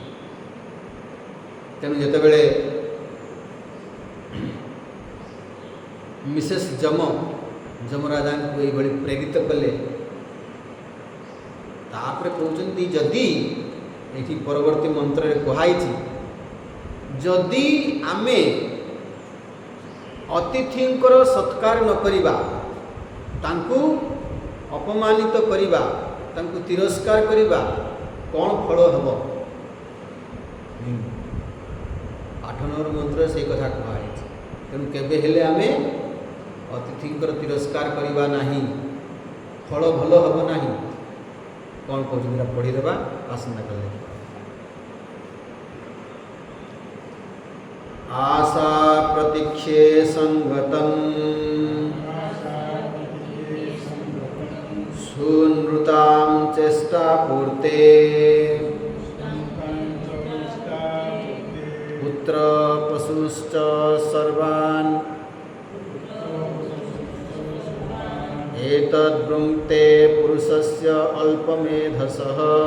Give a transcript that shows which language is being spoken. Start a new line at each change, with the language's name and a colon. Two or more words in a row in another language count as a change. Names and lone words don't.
Odia: ତେଣୁ ଯେତେବେଳେ ମିସେସ୍ ଯମରାଜାଙ୍କୁ ଏଇଭଳି ପ୍ରେରିତ କଲେ, ତାପରେ କହୁଛନ୍ତି ଯଦି ଏଠି ପରବର୍ତ୍ତୀ ମନ୍ତ୍ରରେ କୁହାଯାଇଛି, ଯଦି ଆମେ ଅତିଥିଙ୍କର ସତ୍କାର ନ କରିବା, ତାଙ୍କୁ ଅପମାନିତ କରିବା, ତାଙ୍କୁ ତିରସ୍କାର କରିବା, କ'ଣ ଫଳ ହେବ? 8 ନମ୍ବର ମନ୍ତ୍ରରେ ସେଇ କଥା କୁହାଯାଇଛି। ତେଣୁ କେବେ ହେଲେ ଆମେ ଅତିଥିଙ୍କର ତିରସ୍କାର କରିବା ନାହିଁ, ଫଳ ଭଲ ହେବ ନାହିଁ। କ'ଣ କହୁଛନ୍ତି ପଢ଼ିଦେବା, ଆସନ୍ତାକାଲି।
Sanskrit: आशा प्रतीक्षे संगतं सुनृतां चेष्टा पूर्ते पुत्र पशुश्च सर्वान् एतद्ब्रुङ्क्ते पुरुषस्य अल्पमेधसः